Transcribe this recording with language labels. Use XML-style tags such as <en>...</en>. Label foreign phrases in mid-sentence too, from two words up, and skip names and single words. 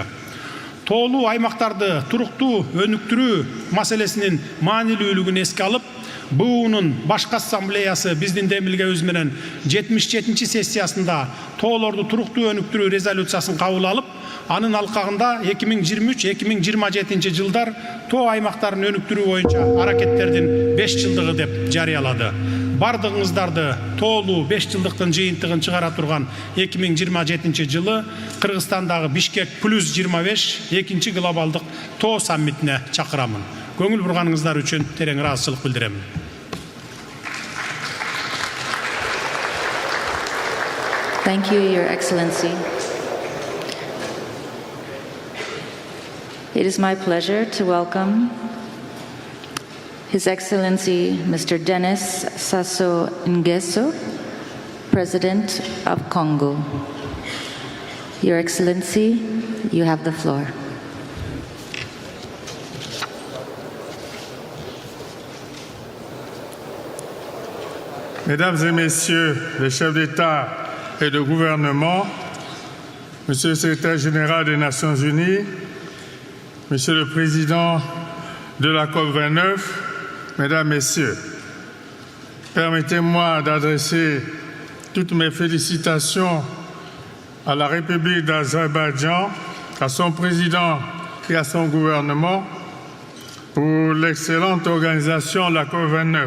<ky>Тоолуу аймактарды туруктуу өнүктүрүү маселесинин маанилүүлүгүн эске алып, БУнун башкы ассамблеясы биздин демилгебиз менен 77-чи сессиясында тоолорду туруктуу өнүктүрүү резолюциясын кабыл алып, анын алкагында 2023-2027 жылдар тоо аймактарын өнүктүрүү боюнча аракеттердин 5 жылдыгы деп жарыялады. Бардыгыңыздарды тоолуу 5 жылдыктын жыйынтыгын чыгара турган 2027 жылы Кыргызстандагы Бишкек плюс 25 экинчи глобалдык тоо саммитине чакырамын. Көңүл бурганыңыздар үчүн терең ыраазычылык билдирем.</ky> <en>Thank you, Your Excellency. It is my pleasure to welcome His Excellency Mr. Denis Sassou Nguesso, President of Congo. Your Excellency, you have the floor.</en> <fr>Mesdames et Messieurs les chefs d'État et de gouvernement, Monsieur le Secrétaire général des Nations Unies, Monsieur le Président de la COP29, Mesdames, Messieurs, permettez-moi d'adresser toutes mes félicitations à la République d'Azerbaïdjan, à son président et à son gouvernement pour l'excellente organisation de la COP29.</fr>